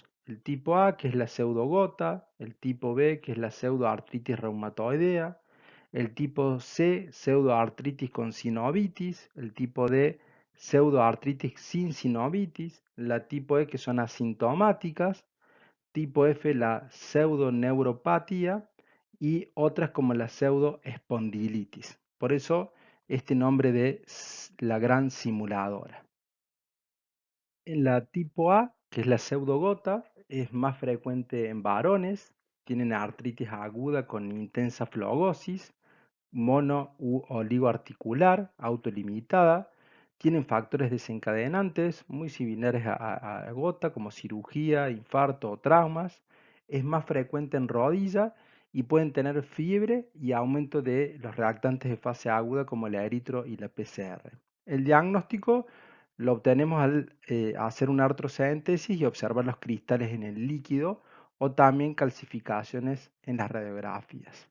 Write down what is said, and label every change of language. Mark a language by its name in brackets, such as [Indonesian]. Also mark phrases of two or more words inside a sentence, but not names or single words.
[Spanish] El tipo A, que es la pseudogota; el tipo B, que es la pseudoartritis reumatoidea; el tipo C, pseudoartritis con sinovitis; el tipo D, pseudoartritis sin sinovitis; la tipo E, que son asintomáticas; tipo F, la pseudoneuropatía, y otras como la pseudoespondilitis. Por eso este nombre de la gran simuladora. En la tipo A, que es la pseudogota, es más frecuente en varones, tienen artritis aguda con intensa flogosis, mono u oligoarticular, autolimitada, tienen factores desencadenantes muy similares a gota, como cirugía, infarto o traumas, es más frecuente en rodilla y pueden tener fiebre y aumento de los reactantes de fase aguda como la eritro y la PCR. El diagnóstico lo obtenemos al hacer una artroscentesis y observar los cristales en el líquido o también calcificaciones en las radiografías.